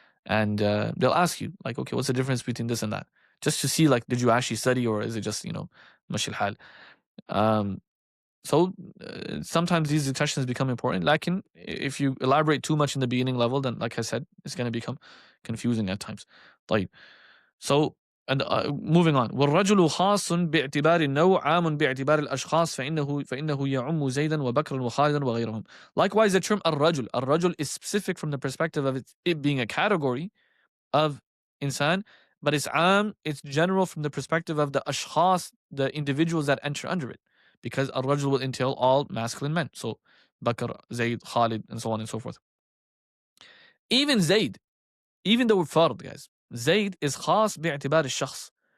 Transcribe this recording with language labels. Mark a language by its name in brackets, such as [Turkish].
[English] And they'll ask you, like, okay, what's the difference between this and that? Just to see, like, did you actually study, or is it just, mashil hal? So sometimes these questions become important. Like, if you elaborate too much in the beginning level, then, like I said, it's going to become confusing at times. طيب. So, and moving on. [Arabic] والرجل خاص باعتبار النوع عام باعتبار الأشخاص فإنه يعم زيدا وبكرا وخالدا وغيرهم. [English] Likewise, the term الرجل is specific from the perspective of it being a category of insan, but it's general from the perspective of the ashkhas, the individuals that enter under it, because al-rajul will entail all masculine men. So Bakr, Zayd, Khalid, and so on and so forth. Even Zayd, even the word fard, guys, Zayd is khas bi'atibar al-shakhs.